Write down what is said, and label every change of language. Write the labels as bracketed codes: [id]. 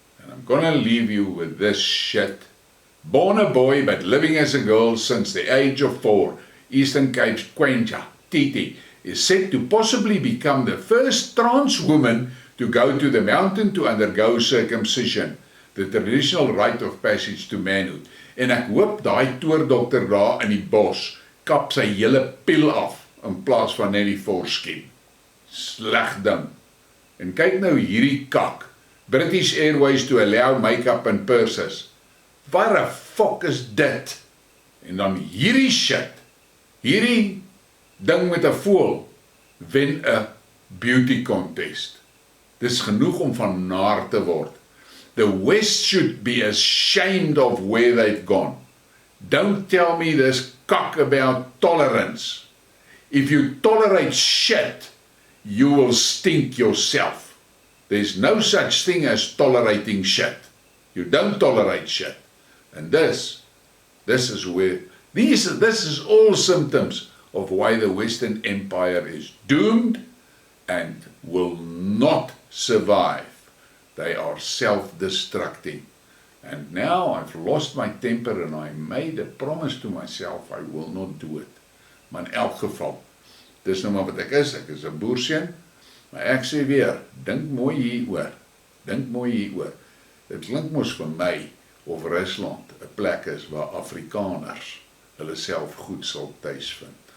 [en] And I'm gonna leave you with this shit. Born a boy but living as a girl since the age of 4, Eastern Cape's Quencha, Titi, is said to possibly become the first trans woman to go to the mountain to undergo circumcision, the traditional rite of passage to manhood. [af] En ek hoop daai toordokter daar in die bos kap sy hele piel af in plaas van net die voorskien. Sleg ding. En kyk nou hierdie kak. [en] British Airways to allow make-up and purses. [af] Wat 'n fuck is dit? En dan hierdie shit. Hierdie ding met 'n voël wen 'n beauty contest. Dis genoeg om van naar te word. [en] The West should be ashamed of where they've gone. Don't tell me this cock about tolerance. If you tolerate shit, you will stink yourself. There's no such thing as tolerating shit. You don't tolerate shit. And this is where, this is all symptoms of why the Western Empire is doomed and will not survive. They are self-destructing. And now I've lost my temper and I made a promise to myself, I will not do it. [af] Maar in elk geval, dis nou maar wat ek is 'n boerseun, maar ek sê weer, dink mooi hieroor, Dit klink mos vir my of Rusland 'n plek is waar Afrikaners hulle self goed sal tuisvind.